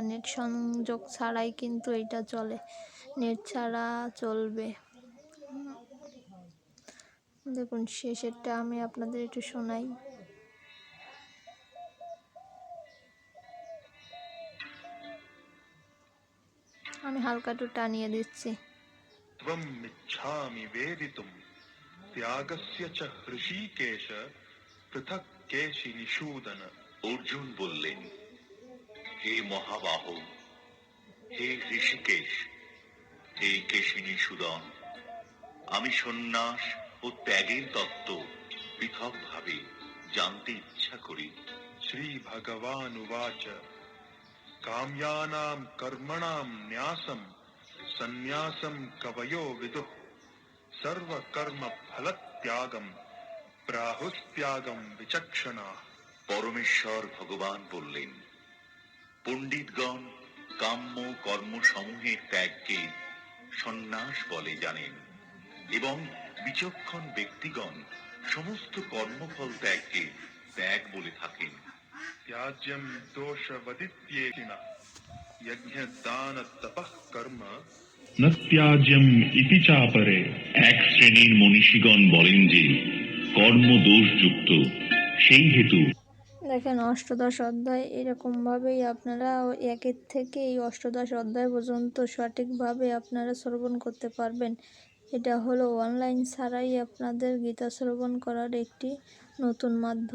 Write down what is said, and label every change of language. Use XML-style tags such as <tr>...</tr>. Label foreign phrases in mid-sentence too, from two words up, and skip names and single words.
<bn>নেট সংযোগ ছাড়াই কিন্তু এটা চলে, নেট ছাড়া চলবে। দেখুন, শেষেরটা আমি আপনাদের একটু শোনাই। আমি হালকা একটু টানিয়ে দিচ্ছি।</bn> <sa>त्वं मिच्छामि वेदितुं त्यागस्य च हृषीकेश पृथक् केशि निषूदन।</sa> <bn>অর্জুন বললেন, হে মহাবাহ, হে ঋষিকেশ, হে কেশিনী সুদন, আমি সন্ন্যাস ও ত্যাগের তত্ত্ব পৃথকভাবে জানতে ইচ্ছা করি।</bn> <sa>श्रीभगवानुवाच काम्यानां कर्मणां न्यासं सन्न्यासं कवयो विदुः सर्वकर्मफलत्यागं प्राहुस्त्यागं विचक्षणाः।</sa> <bn>পরমেশ্বর ভগবান বললেন, পণ্ডিতগণ কাম্য কর্মসমূহের ত্যাগকে সন্ন্যাস বলে জানেন, এবং বিচক্ষণ ব্যক্তিগণ সমস্ত কর্মফল ত্যাগকে ত্যাগ বলে থাকেন।</bn> <sa>त्याज्यं दोषवदित्येकिनः यज्ञदानतपः कर्म न त्याज्यम इति चापरे।</sa> <bn>এক শ্রেণীর মনীষীগণ বলেন যে কর্ম দোষযুক্ত, সেই হেতু। দেখেন, অষ্টদশ অধ্যায় এরকমভাবেই আপনারা একের থেকে এই অষ্টদশ অধ্যায় পর্যন্ত সঠিকভাবে আপনারা শ্রবণ করতে পারবেন। এটা হলো অনলাইন ছাড়াই আপনাদের গীতা শ্রবণ করার একটি নতুন মাধ্যম।</bn>